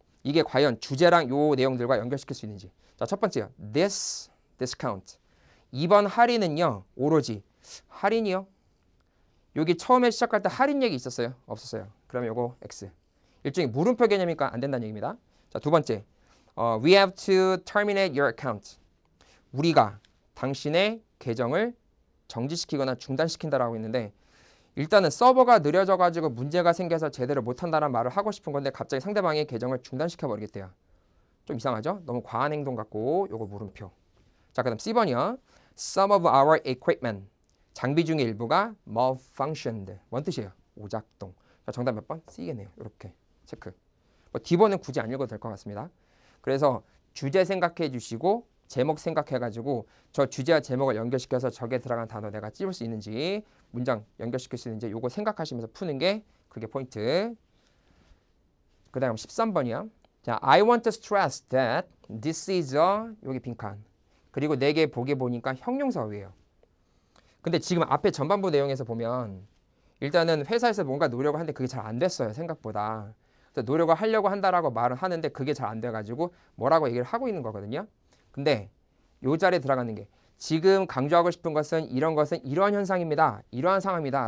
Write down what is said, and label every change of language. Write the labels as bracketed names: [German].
[Korean] 이게 과연 주제랑 요 내용들과 연결시킬 수 있는지. 자, 첫 번째요. [English] This discount. [Korean] 2번 할인은요. 오로지 할인이요. 여기 처음에 시작할 때 할인 얘기 있었어요? 없었어요. 그러면 요거 X. 일종의 물음표 개념이니까 안 된다는 얘기입니다. 자, 두 번째. [English] We have to terminate your account. [Korean] 우리가 당신의 계정을 정지시키거나 중단시킨다라고 했는데 일단은 서버가 느려져가지고 문제가 생겨서 제대로 못한다는 말을 하고 싶은 건데 갑자기 상대방의 계정을 중단시켜버리겠대요. 좀 이상하죠? 너무 과한 행동 같고 요거 물음표. 자, 그 다음 C번이요. [English] Some of our equipment. [Korean] 장비 중의 일부가 malfunctioned. 뭔 뜻이에요? 오작동. 자, 정답 몇 번? C겠네요. 이렇게 체크. D번은 굳이 안 읽어도 될 것 같습니다. 그래서 주제 생각해 주시고 제목 생각해가지고 저 주제와 제목을 연결시켜서 저게 들어간 단어 내가 찝을 수 있는지 문장 연결시킬 수 있는지 요거 생각하시면서 푸는 게 그게 포인트. 그 다음 13번이야. [English] 자, I want to stress that this is a [Korean] 여기 빈칸. 그리고 4개 보기 보니까 형용사어휘예요. 근데 지금 앞에 전반부 내용에서 보면 일단은 회사에서 뭔가 노력을 하는데 그게 잘 안 됐어요. 생각보다. 그래서 노력을 하려고 한다라고 말을 하는데 그게 잘 안 돼가지고 뭐라고 얘기를 하고 있는 거거든요. 근데 요 자리에 들어가는 게 지금 강조하고 싶은 것은 이러한 현상입니다. 이러한 상황입니다.